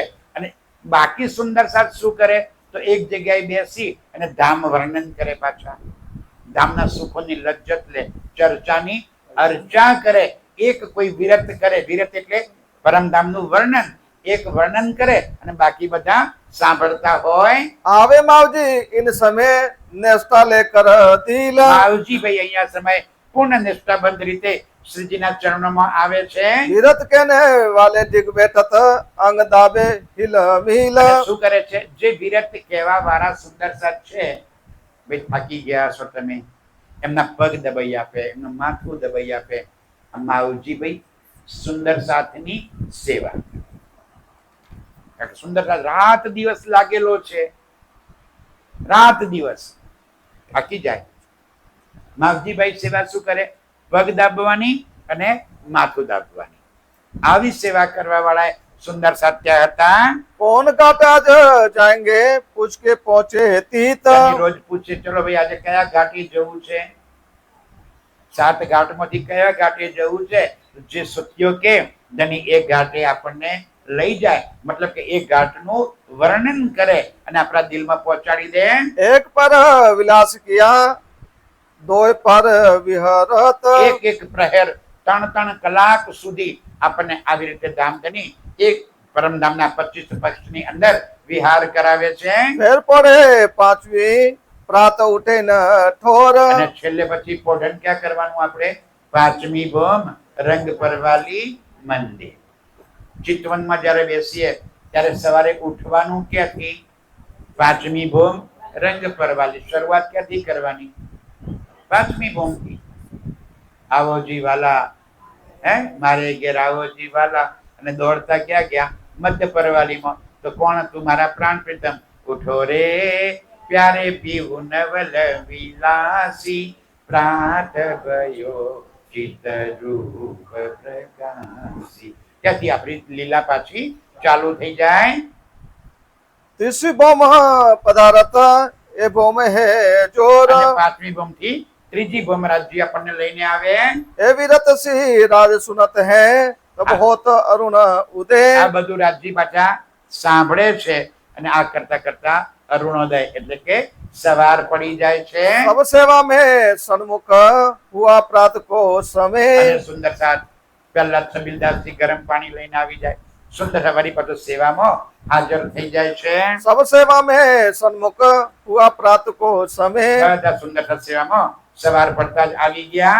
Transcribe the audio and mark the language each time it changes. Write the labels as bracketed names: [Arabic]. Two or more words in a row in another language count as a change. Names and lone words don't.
[Gujarati] અને બાકી સુંદર સાથ શું કરે? તો એક જગ્યાએ બેસી અને ધામ વર્ણન કરે. પાછા ધામના સુખોની લજ્જત લે, ચર્ચાની અર્ચા કરે. એક કોઈ વિરત કરે, વિરત એટલે પરમધામનું વર્ણન, એક વર્ણન કરે અને બાકી બધા સાંભળતા હોય. [Hindi] आवे मावजी इन समय नेस्ता लेकर दिल। [Gujarati] માવજી ભાઈ અહીંયા સમય પૂર્ણ નિષ્ઠાબંધ રીતે શ્રીજીના ચરણોમાં આવે છે. [Hindi] विरत कहने वाले दिग बैठत अंग दाबे हिल मिल। [Gujarati] અને શું કરે છે? જે વિરત કહેવા વાળા સુંદર સાથ છે, ભાઈ થાકી ગયા છો તમે, એમના પગ દબાઈ આપે, એમનું માથું દબાઈ આપે. આ માવજી ભાઈ સુંદર સાથની સેવા. કારણ કે સુંદર સાથ રાત દિવસ લાગેલો છે, રાત દિવસ થાકી જાય. માવજીભાઈ સેવા શું કરે? પગ દાબવાની અને માથું દાબવાની. આવી સેવા કરવા વાળા સુંદર સાત્ય હતા. [Hindi] कौन घाट आज जाएंगे पूछ के पहुंचे तीत। [Gujarati] અને રોજ પૂછે, ચલો ભાઈ આજે કયા ઘાટી જવું છે? 7 ઘાટમાંથી કયા ઘાટે જવું છે? જે સત્યો કે ધની એ ઘાટે આપણને લઈ જાય. મતલબ કે એ ઘાટનું વર્ણન કરે અને આપણા દિલમાં પહોંચાડી દે. [Hindi] एक पर विलास किया दो पर विहरत। [Gujarati] એક એક પ્રહેર 3 કલાક સુધી આપણને આવી રીતે ધામધની એક પરમધામના 25 પક્ષની અંદર વિહાર કરાવે છે. [Hindi] फिर पढ़े पांचवी प्रात उठे न ठोर। [Gujarati] અને છેલ્લે પછી પોઢન ક્યાં કરવાનું? આપણે 5મી ભૂમ રંગ પરવાલી મંદિર. ચિતવનમાં જ્યારે બેસીએ ત્યારે સવારે ઉઠવાનું ક્યાંથી? 5મી ભૂમ રંગ પરવાલી. શરૂઆત ક્યાંથી કરવાની? 5મી ભૂમથી. આવો જી વાલા, હે મારે ઘેર આવો જી વાલા. અને દોડતા ક્યાં ગયા? મધ્ય પરવાલીમાં. તો કોણ હતું? મારા પ્રાણ પ્રીતમ. ઉઠો રે પ્યારે પીવું નવલ વિલાસી પ્રાત ગયો ચિત રૂપ પ્રકાશી. ત્યાંથી આપણી લીલા પાછી ચાલુ થઈ જાય. [Hindi] तीसरी बोम पदारथ ए बोम है जोर [Gujarati] અને પાંચમી બોમ થી ત્રીજી બોમ રાજ્ય આપણને લઈને આવે. [Hindi] ए विरत सी राज सुनत है तब होत अरुण [Gujarati] આ उदय બધું રાજ્ય પાછા સાંભળે છે અને આ કરતા કરતા અરુણોદય એટલે કે સવાર પડી જાય છે. [Hindi] सब सेवा में सन्मुख हुआ प्रात को समय [Gujarati] અને સુંદર સાથ પહેલા છબીલદાસજી ગરમ પાણી લઈને આવી જાય. સુંદર સવારી પાછો સેવામાં હાજર થઈ જાય છે. [Hindi] सब सेवा में सन्मुख हुआ प्रात को समय [Gujarati] બધા સુંદર સેવામાં સવાર પડતા જ આવી ગયા.